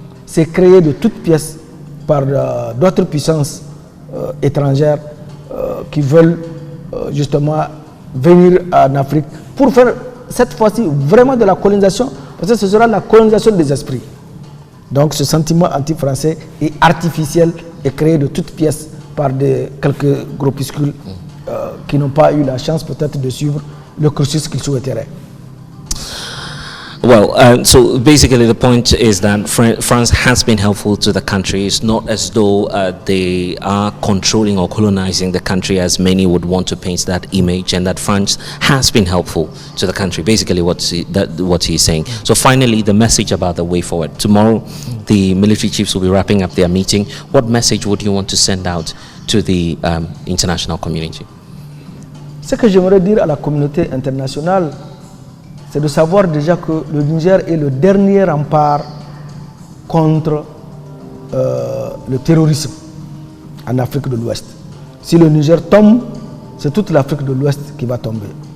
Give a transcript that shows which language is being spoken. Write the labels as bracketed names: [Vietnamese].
[French] C'est créé de toutes pièces par d'autres puissances étrangères qui veulent justement venir en Afrique pour faire cette fois-ci vraiment de la colonisation, parce que ce sera la colonisation des esprits. Donc ce sentiment anti-français est artificiel et créé de toutes pièces par quelques groupuscules qui n'ont pas eu la chance peut-être de suivre le cursus qu'ils souhaiteraient. [English] Well, so basically the point is that France has been helpful to the country. It's not as though they are controlling or colonizing the country as many would want to paint that image, and that France has been helpful to the country. Basically what he's saying. So finally, the message about the way forward. Tomorrow, the military chiefs will be wrapping up their meeting. What message would you want to send out to the international community? [French] Ce que j'aimerais dire à la communauté internationale, c'est de savoir déjà que le Niger est le dernier rempart contre le terrorisme en Afrique de l'Ouest. Si le Niger tombe, c'est toute l'Afrique de l'Ouest qui va tomber.